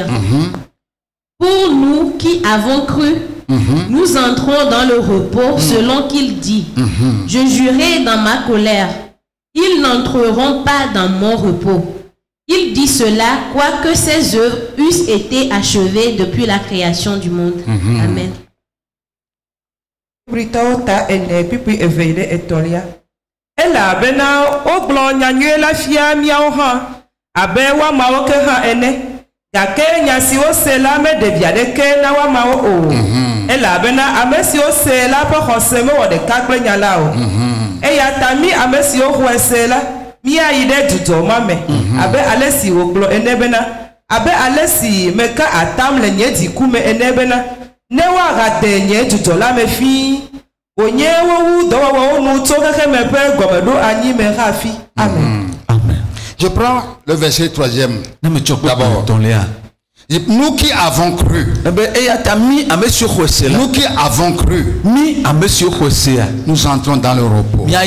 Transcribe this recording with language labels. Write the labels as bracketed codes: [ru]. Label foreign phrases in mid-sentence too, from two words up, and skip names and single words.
[fr] Pour nous qui avons cru, nous entrons dans le repos selon qu'il dit. Je jurai dans ma colère, ils n'entreront pas dans mon repos. Il dit cela, quoique ses œuvres eussent été achevées depuis la création du monde. Amen. [ee] Ela bena ogblɔ nyanyue la fia miawo hã abe woamawo ke hã ene gake nya si wose la meɖevi aɖeke na woamawo o ela bena ame siwo se la ƒe xɔse mewɔ ɖeka kple nya la o eya ta mi ame siwo xɔe se la míayi ɖe dzudzɔ ma me abe ale si wògblɔ ene bena abe ale si meka atam le nye dziku me ene bena ne woaɣade nye dzudzɔ la me fii. Amen. [fr] Je prends le verset 3e d'abord. Nous qui avons cru, nous entrons dans le repos.